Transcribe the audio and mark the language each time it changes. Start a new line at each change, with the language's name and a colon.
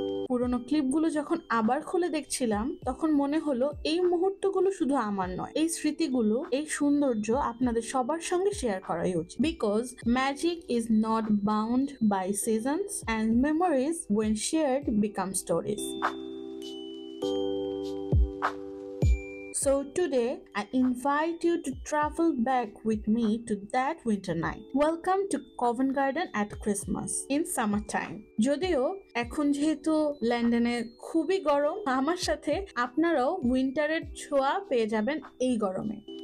Bangla: পুরোনো ক্লিপগুলো যখন আবার খুলে দেখছিলাম তখন মনে হলো এই মুহূর্তগুলো শুধু আমার নয়, এই স্মৃতিগুলো, এই সৌন্দর্য আপনাদের সবার সঙ্গে শেয়ার করাই উচিত।
English: Because magic is not bound by seasons and memories when shared become stories. So today, I invite you to travel back with me to that winter night. Welcome to Covent Garden at Christmas in summertime.
Bangla: যদিও এখন যেহেতু লন্ডনে খুবই গরম, আমার সাথে আপনারাও উইন্টারের ছোঁয়া পেয়ে যাবেন এই গরমে।